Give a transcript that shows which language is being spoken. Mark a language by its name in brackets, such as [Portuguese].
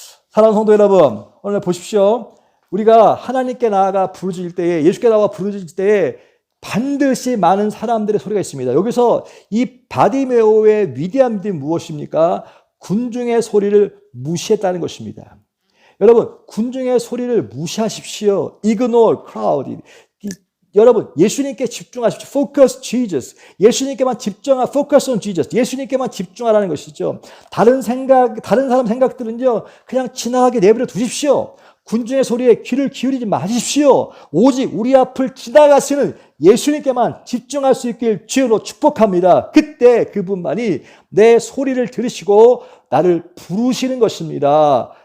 [Korean] 사랑하는 성도 여러분, 오늘 보십시오. 우리가 하나님께 나아가 부르짖을 때에, 예수께 나아가 부르짖을 때에 반드시 많은 사람들의 소리가 있습니다. 여기서 이 바디메오의 위대한 믿음이 무엇입니까? 군중의 소리를 무시했다는 것입니다. 여러분, 군중의 소리를 무시하십시오. [English] Ignore crowd. [Korean] 여러분, 예수님께 집중하십시오. [English] Focus Jesus. [Korean] 예수님께만 [English] focus on Jesus. [Korean] 예수님께만 집중하라는 것이죠. 다른 사람 생각들은요, 그냥 지나가게 내버려 두십시오. 군중의 소리에 귀를 기울이지 마십시오. 오직 우리 앞을 지나가시는 예수님께만 집중할 수 있길 주여로 축복합니다. 그때 그분만이 내 소리를 들으시고 나를 부르시는 것입니다.